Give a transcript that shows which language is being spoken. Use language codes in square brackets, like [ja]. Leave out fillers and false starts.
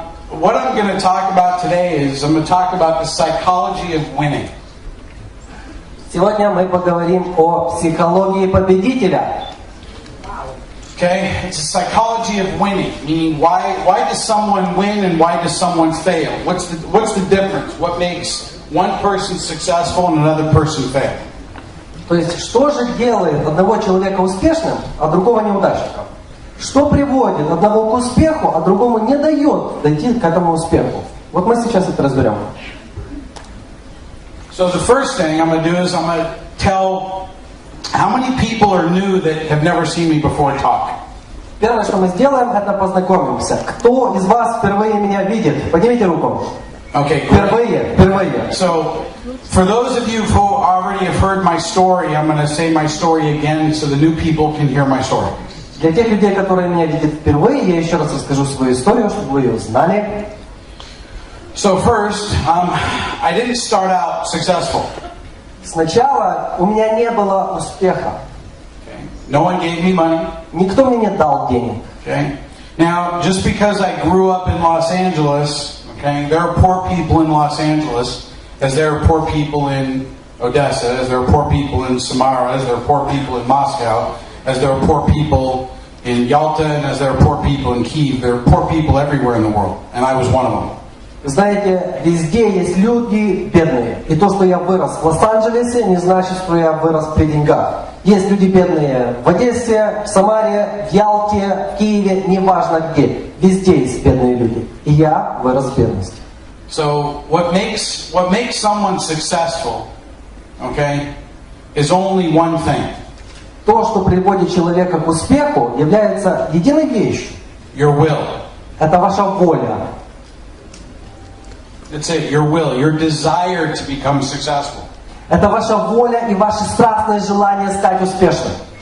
[en] What I'm going to talk about today is I'm going to talk about the psychology of winning. [ru] Сегодня мы поговорим о психологии победителя. [en] Okay, it's a psychology of winning, meaning why does someone win and why does someone fail? What's the difference? What makes one person successful and another person fail? [ru] То есть, что же делает одного человека успешным, а другого неудачником? Что приводит одного к успеху, а другому не дает дойти к этому успеху? Вот мы сейчас это разберем. [en] So the first thing I'm going to do is I'm going to tell how many people are new that have never seen me before talk. [ru] Первое, что мы сделаем, это познакомимся. Кто из вас впервые меня видит? Поднимите руку. Okay, Впервые. [en] So, for those of you who already have heard my story, I'm going to say my story again so the new people can hear my story. [ru] Для тех людей, которые меня видят впервые, я еще раз расскажу свою историю, чтобы вы ее знали. [en] So first, I didn't start out successful. [ru] Сначала у меня не было успеха. [en] Okay. No one gave me money. [ru] Никто мне не дал денег. Okay. [en] Now, just because I grew up in Los Angeles, okay, there are poor people in Los Angeles, as there are poor people in Odessa, as there are poor people in Samara, as there are poor people in Moscow, as there are poor people in Yalta, and as there are poor people in Kyiv. There are poor people everywhere in the world, and I was one of them. [ru] Знаете, везде есть люди бедные. И то, что я вырос в Лос-Анджелесе, не значит, что я вырос при деньгах. Есть люди бедные в Одессе, в Самаре, в Ялте, в Киеве, неважно где. Везде есть бедные люди. И я вырос в бедности. [en] So what makes someone successful, okay, is only one thing. [ru] То, что приводит человека к успеху, является единой вещью. [en] Your will. [ru] Это ваша воля. [en] That's it, your will, your desire to become successful. [ru] Это ваша воля и ваше страстное желание стать успешным.